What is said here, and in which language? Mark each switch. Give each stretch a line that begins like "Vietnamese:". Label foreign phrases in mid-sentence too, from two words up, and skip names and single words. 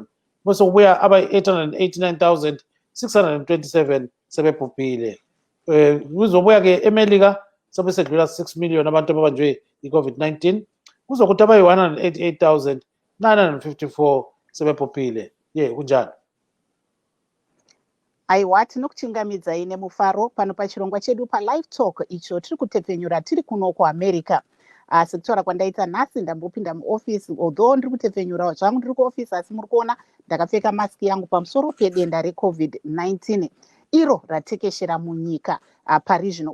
North Ndebele: Bese kubuya aba 889,627 sebebhubhile. Kuzobuya ke eMelika sobe sedlula 6 million abantu ababanjwe i-COVID-19. Kuzokuthi abayi 188,954 sebebhubhile. Kunjani?
Shona: Aiwa, tinokuchingamidza ine mufaro pano pachirongwa chedu paLiveTalk icho tiri kutepfenyura tiri kuno kuAmerica. Sekutaura kwandaita nhasi ndambopinda muofisi, although ndiri kutepfenyura zvangu ndiri kuofisi, asi muri kuona ndakapfeka maski yangu pamusoro pedenda reCovid-19 iro ratekeshera munyika pari zvino.